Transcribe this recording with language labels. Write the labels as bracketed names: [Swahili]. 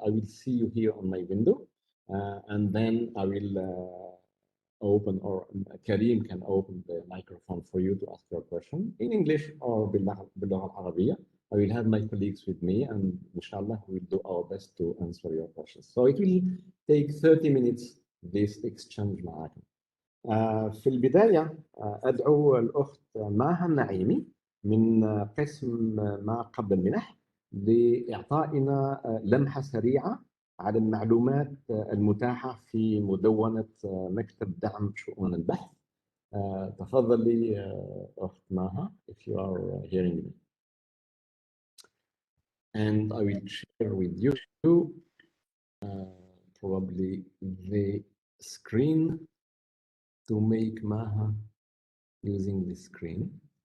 [English] I will see you here on my window, and then I will open, or Kareem can open the microphone for you to ask your question in English or [Arabic] باللغة العربية. [English] I will have my colleagues with me, and inshallah we will do our best to answer your questions. So it will take 30 minutes this exchange [Arabic] معاكم. في البداية أدعو الأخت ماها النعيمي من قسم ما قبل المنح لإعطائنا لمحة سريعة على المعلومات المتاحة في مدونة مكتب دعم شؤون البحث. تفضلي أخت ماها, [English] if you are hearing me. And I will share with you probably the screen to make Maha using the screen.